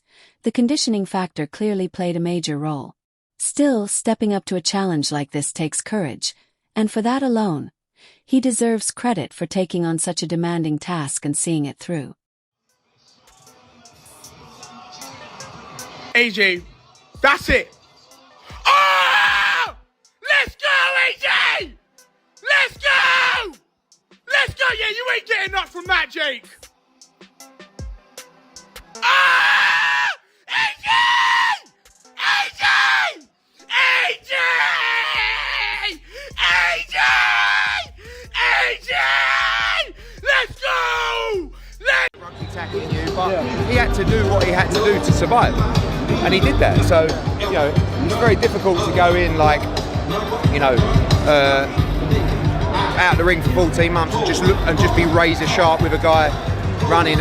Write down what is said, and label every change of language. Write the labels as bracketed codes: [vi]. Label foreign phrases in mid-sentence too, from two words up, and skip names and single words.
[en] The conditioning factor clearly played a major role. Still, stepping up to a challenge like this takes courage, and for that alone, he deserves credit for taking on such a demanding task and seeing it through. AJ, that's it. Oh! Let's go, AJ! Let's go! Let's go! Yeah, you ain't getting up from that, Jake. Ah! AJ! AJ! AJ! AJ! AJ! Let's go! Rugby tackling you, but he had to do what he had to do to survive, and he did that. So, you know, it's very difficult to go in like, you know, out the ring for 14 months and just look and just be razor sharp with a guy running.